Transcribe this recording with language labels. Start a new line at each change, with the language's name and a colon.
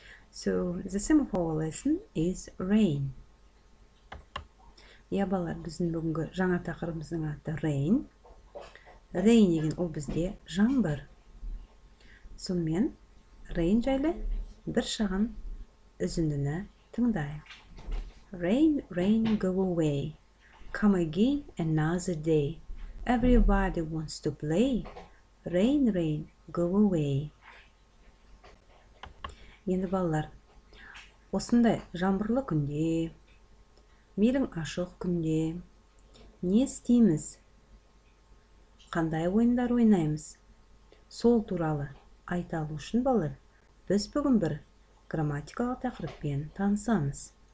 English: So, the theme of our lesson is rain.
Kazakh: Я балалар, біздің бүгінгі жаңа тақырыбымыздың аты rain.
English: Rain
Kazakh: деген ол бізде жаңбыр. Сонымен rain жайлы бір шағын үзіндіні тыңдайық.
English: Rain, rain, go away. Come again another day. Everybody wants to play. Rain, rain, go away.
Kazakh: Енді балалар, осындай жаңбырлы күнде, мейлің ашық күнде не істейміз? Қандай ойындар ойнаймыз? Сол туралы айта алу үшін балалар, біз бүгін бір грамматикалық тақырыппен танысамыз.